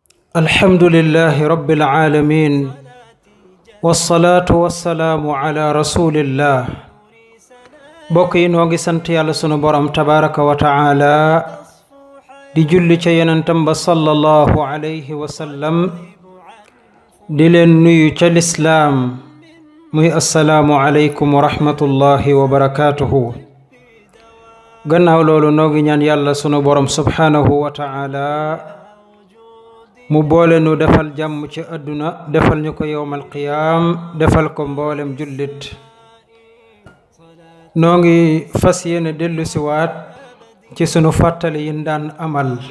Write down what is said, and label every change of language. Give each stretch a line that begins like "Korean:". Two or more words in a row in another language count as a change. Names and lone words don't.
Arabic: الحمد لله رب العالمين والصلاة والسلام على رسول الله
Wolof: mbokki ñungi sant yàlla sunu borom
Arabic: تبارك وتعالى
Wolof: di julli ci yonentam
Arabic: صلى الله عليه وسلم
Wolof: di leen nuyu ci lislaam mooy
Arabic: السلام عليكم ورحمة الله وبركاته
Wolof: ginnaaw loolu ñungi ñaan yalla sunu borom
Arabic: سبحانه وتعالى
Wolof: mu boole nu defal jàmm ci àdduna defal ñu ko
Arabic: يوم القيامة
Wolof: defal ko mboolem jullit noo ngi fas yéene dellu siwaat ci sunu fàttali yi daan amal